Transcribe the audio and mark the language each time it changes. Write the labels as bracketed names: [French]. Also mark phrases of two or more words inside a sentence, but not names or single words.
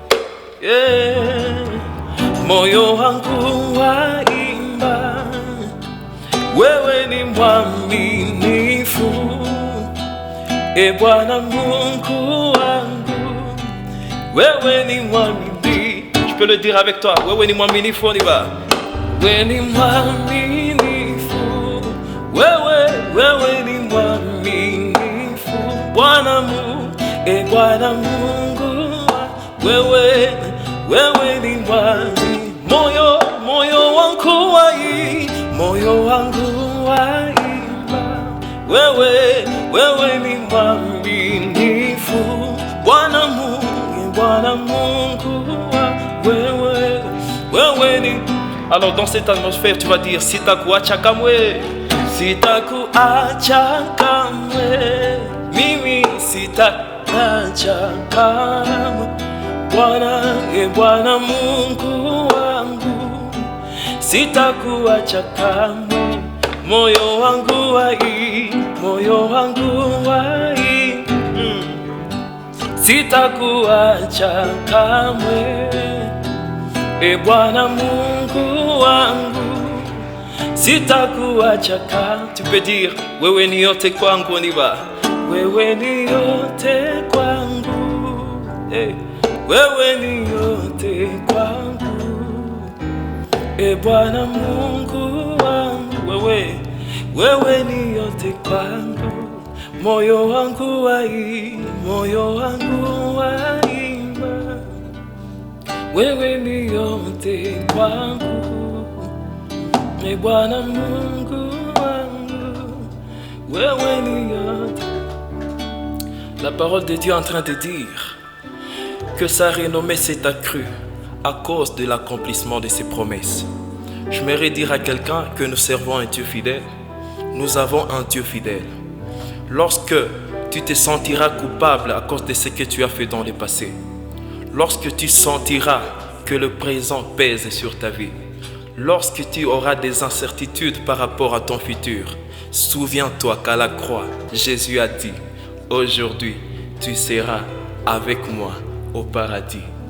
[Swahili] Moyo wangu waimba, wewe ni mwaminifu, Bwana Mungu wangu, wewe ni mwaminifu. [French] Je peux le dire avec toi, [Swahili] wewe ni mwaminifu, [French] on y va. [Swahili] Wewe ni mwaminifu, wewe ni mwaminifu, Bwana Mungu, Bwana Mungu, wewe ni mwaminifu. Moyo wangu waimba, wewe ni mwaminifu, Bwana Mungu, wewe ni. [French] Alors dans cette atmosphère tu vas dire [Swahili] sitakuacha kamwe, sitakuacha kamwe, mimi sitakuacha kamwe, Bwana Mungu wangu, sitakuacha kamwe. Moyo wangu wai, sitakuacha kamwe, Bwana Mungu wangu, sitakuacha kamwe. [French] Tu peux dire [Swahili] wewe ni yote kwangu, [French] on y va. [Swahili] Wewe ni yote kwangu, wewe ni yote kwangu, Bwana Mungu wangu, wewe ni yote kwangu. Moyo wangu waimba, wewe ni yote kwangu, Bwana Mungu wangu, wewe ni yote. [French] La parole de Dieu est en train de dire que sa renommée s'est accrue à cause de l'accomplissement de ses promesses. J'aimerais dire à quelqu'un que nous servons un Dieu fidèle. Nous avons un Dieu fidèle. Lorsque tu te sentiras coupable à cause de ce que tu as fait dans le passé, lorsque tu sentiras que le présent pèse sur ta vie, lorsque tu auras des incertitudes par rapport à ton futur, souviens-toi qu'à la croix, Jésus a dit, aujourd'hui, tu seras avec moi au paradis.